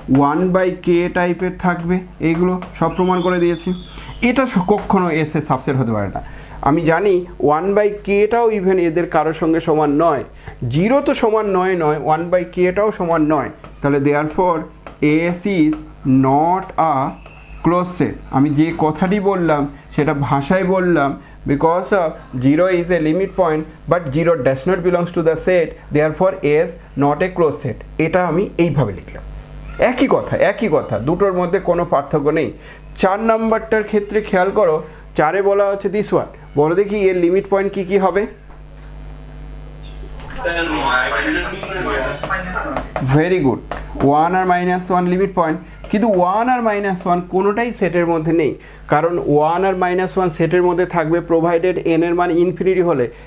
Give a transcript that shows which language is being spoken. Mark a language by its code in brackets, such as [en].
[bn] 1/k টাইপের থাকবে, এইগুলো সব প্রমাণ করে দিয়েছি। এটা কখনো এস এর সাবসেট হতে পারে না। আমি জানি 1/kটাও ইভেন এদের কারোর সঙ্গে সমান নয়, 0 তো সমান নয় 1/kটাও সমান নয়, তাহলে [en] Therefore S is not a close set. [bn] আমি যে কথাটি বললাম সেটা ভাষায় বললাম, [en] because of 0 is a limit point but 0 does not belongs to the set, therefore S not a closed set। [bn] এটা আমি এইভাবে লিখলাম, একই কথা, দুটোর মধ্যে কোনো পার্থক্য নেই। 4 নাম্বারটার ক্ষেত্রে খেয়াল করো, 4-এ বলা হচ্ছে [en] this one, [bn] বলো দেখি এর লিমিট পয়েন্ট কি হবে। [en] very good, [bn] 1 আর -1 লিমিট পয়েন্ট, কিন্তু 1 আর -1 কোনোটাই সেটের মধ্যে নেই, কারণ 1 আর -1 সেটের মধ্যে থাকবে প্রোভাইডেড n এর মান ইনফিনিটি হলে।